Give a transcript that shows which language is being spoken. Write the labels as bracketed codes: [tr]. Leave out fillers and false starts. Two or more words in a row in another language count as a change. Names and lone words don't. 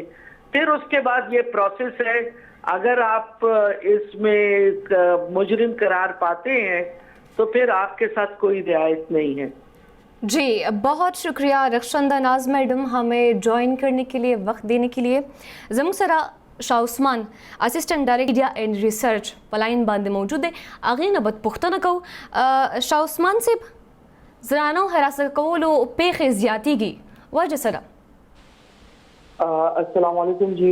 [ur] پھر اس کے بعد یہ پروسیس ہے، اگر آپ اس میں مجرم قرار پاتے ہیں تو پھر آپ کے ساتھ کوئی رعایت نہیں ہے. جی بہت شکریہ رخشندہ ناز میڈم ہمیں جوائن کرنے کے لیے، وقت دینے کے لیے. [ps] زموږ سره شاه عثمان [en] assistant director and research [ps] پلاین باندې موجود دی. هغې نه به پوښتنه کوو شاه عثمان صاحب، زنانو حراست کولو پیښې زیاتېږي، وجه څه ده؟ [ar] السلام علیکم جی.